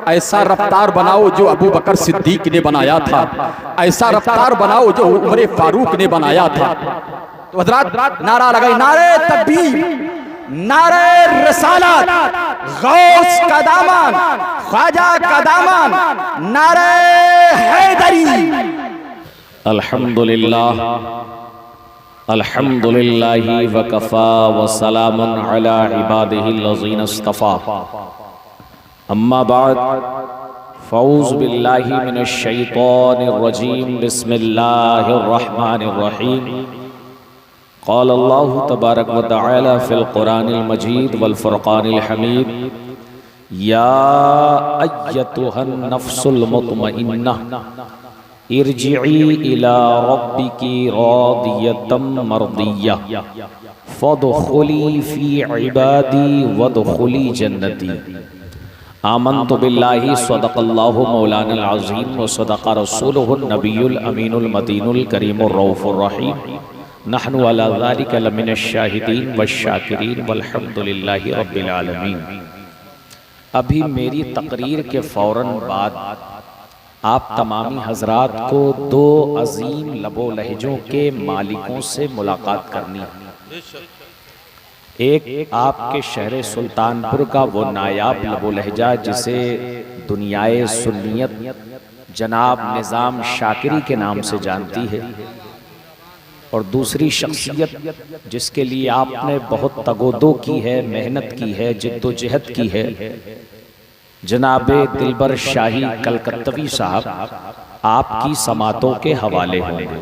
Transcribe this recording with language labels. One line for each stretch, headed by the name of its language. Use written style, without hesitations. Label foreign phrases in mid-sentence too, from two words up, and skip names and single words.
Hindi: ऐसा रफ्तार बनाओ जो अबू बकर सिद्दीक ने बनाया था, ऐसा रफ्तार बनाओ जो उमर फारूक ने बनाया था। तो हज़रात नारा लगाई, नारे तकबीर, नारे रिसालत, गौस का दामन, ख्वाजा का दामन, नारे हैदरी।
Arabic: الحمد لله، الحمد لله وكفى وسلام على عباده الذين اصطفى. أما بعد، فأعوذ بالله من الشيطان الرجيم، بسم الله الرحمن الرحيم. قال الله تبارك وتعالى في القرآن المجيد والفرقان الحميد، يا أيتها النفس المطمئنة ارجعي إلى ربك راضية مرضية فادخلي في عبادي وادخلي جنتي. آمنت بالله صدق الله مولانا العظيم وصدق رسوله النبي الأمين المتين الكريم الرؤوف الرحيم. نحن على ذلك لمن الشاهدين والشاكرين والحمد لله رب العالمين.
Hindi: अभी मेरी तकरीर के फ़ौरन बाद आप तमामी हजरात को दो अजीम लबो लहजों के मालिकों से मुलाकात करनी है। एक आपके शहर सुल्तानपुर का वो नायाब लबो लहजा जिसे दुनियाए सुन्नियत जनाब निज़ाम शाकिरी के नाम से जानती है, और दूसरी शख्सियत जिसके लिए आपने बहुत तगोदो की है, मेहनत की है, जिद्दोजहद की है, जनाबे दिलबर शाही कलकत्तवी साहब आपकी समातों के हवाले होंगे।